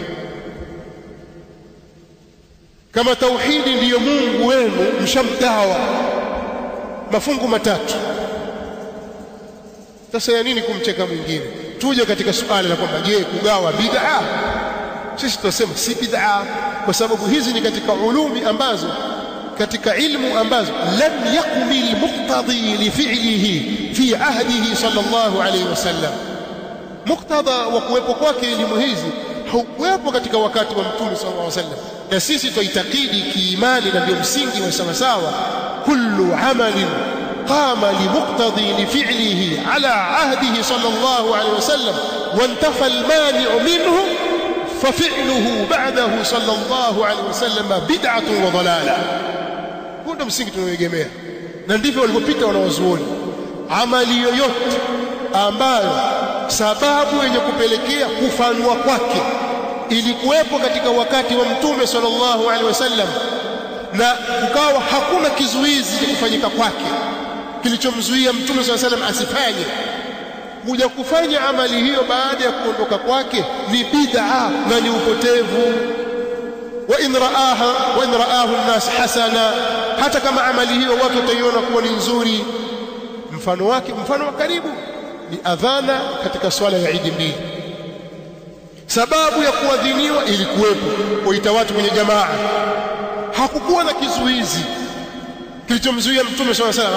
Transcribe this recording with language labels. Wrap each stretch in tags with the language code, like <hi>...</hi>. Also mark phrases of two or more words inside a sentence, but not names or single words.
<sw>Kama tauhidi ndiyo Mungu wenu, mshamgawa mafungu matatu. Sasa ya nini kumcheka mwingine? Tuje katika suala la kwamba je, kugawa bid'a? Sisi tunasema si bid'a, kwa sababu hizi ni katika ulumi ambazo, katika ilmu ambazo</sw> <ar>لم يكمل المقتضي لفعله في عهده صلى الله عليه وسلم.</ar> <sw>Muqtada wa kuwepo kwake elimu hizi haukuwepo katika wakati wa Mtume</sw> <ar>صلى الله عليه وسلم,</ar> <sw>na sisi tuitakidi kiimani, na ndio msingi wa sawa sawa,</sw> <ar>كل عمل قام المقتضي لفعله على عهده صلى الله عليه وسلم وانتفى المانع منه ففعله بعده صلى الله عليه وسلم بدعة وضلالة.</ar> <sw>Huo ndio msingi tunaoegemea, na ndivyo walipopita wanawazuoni. Amali yoyote ambayo sababu yenye kupelekea kufanwa kwake ilikuwepo katika wakati wa Mtume</sw> <ar>صلى الله عليه وسلم,</ar> <sw>na kukawa hakuna kizuizi cha kufanyika kwake kilichomzuia Mtume</sw> <ar>صلى الله عليه وسلم</ar> <sw>asifanye, kuja kufanya amali hiyo baada ya kuondoka kwake ni bid'a na ni upotevu.</sw> <ar>وإن رآه الناس حسنا,</ar> <sw>hata kama amali hiyo watu wataiona kuwa ni nzuri. Mfano wake, mfano wa karibu ni adhana katika swala ya Eid mbili. Sababu ya kuadhiniwa ilikuwepo, kuita watu kwenye jamaa. Hakukuwa na kizuizi kilichomzuia Mtume swalla salam.</sw>